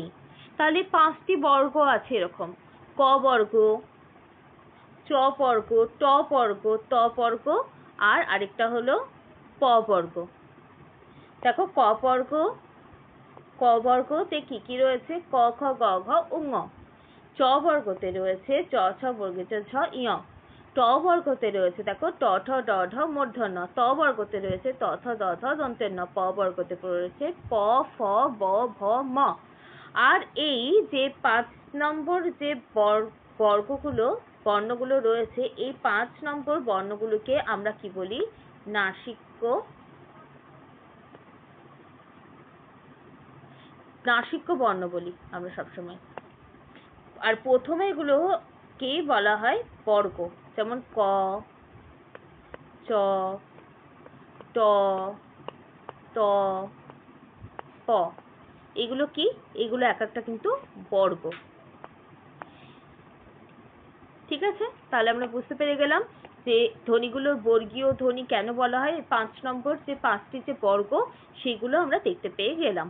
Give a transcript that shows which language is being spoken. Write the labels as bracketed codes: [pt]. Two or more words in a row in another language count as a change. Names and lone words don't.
[bn] তাহলে 5টি বর্গ আছে এরকম: ক বর্গ, চ বর্গ, ট বর্গ, ত বর্গ, আর আরেকটা হলো প বর্গ। দেখো ক বর্গতে কি রয়েছে? ক, খ, গ, ঘ, ঙ। চ বর্গতে রয়েছে চ, ছ, বর্গে চ, ঝ, ঞ। ট বর্গতে রয়েছে দেখো ট, ঠ, ড, ঢ, মূর্ধন্য। ত বর্গতে রয়েছে ত, থ, দ, ধ, দন্তের ন। প বর্গতে রয়েছে প, ফ, ব, ভ, ম। আর এই যে 5 নম্বর যে বর্ণগুলো রয়েছে, এই 5 নম্বর বর্ণগুলোকে আমরা কি বলি? নাসিক্য বর্ণ বলি আমরা সবসময়। আর প্রথমে এগুলোকে বলা হয় বর্গ। যেমন ক, চ, ট, ত, প, এগুলো কি? এগুলো এক একটা কিন্তু বর্গ। ঠিক আছে, তাহলে আমরা বুঝতে পেরে গেলাম যে ধ্বনিগুলোর বর্গীয় ধ্বনি কেন বলা হয়। 5 নম্বর যে 5টি যে বর্গ সেগুলো আমরা দেখতে পেয়ে গেলাম।